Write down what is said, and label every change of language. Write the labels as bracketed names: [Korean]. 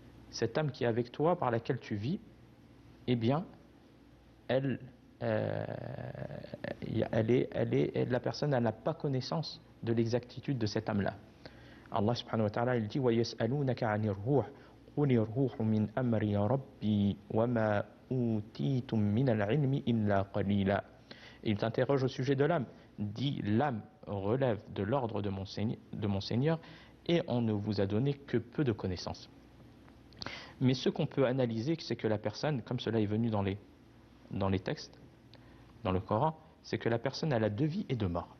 [French] Cette âme qui est avec toi, par laquelle tu vis, eh bien, la personne, elle n'a pas connaissance de l'exactitude de cette âme-là. [Arabic] Allah subhanahu wa ta'ala, [French] il dit [Arabic] وَيَسْأَلُونَكَ عَنِ الرُّوحِ قُلِ الرُّوحُ مِنْ أَمْرِ رَبِّي وَمَا أُوتِيتُم مِنَ الْعِلْمِ إِلَّا قَلِيلًا. [French] Il t'interroge au sujet de l'âme. Dis, l'âme relève de l'ordre de mon Seigneur et on ne vous a donné que peu de connaissances. Mais ce qu'on peut analyser, c'est que la personne, comme cela est venu dans les textes, dans le Coran, c'est que la personne a la deux vies et deux morts.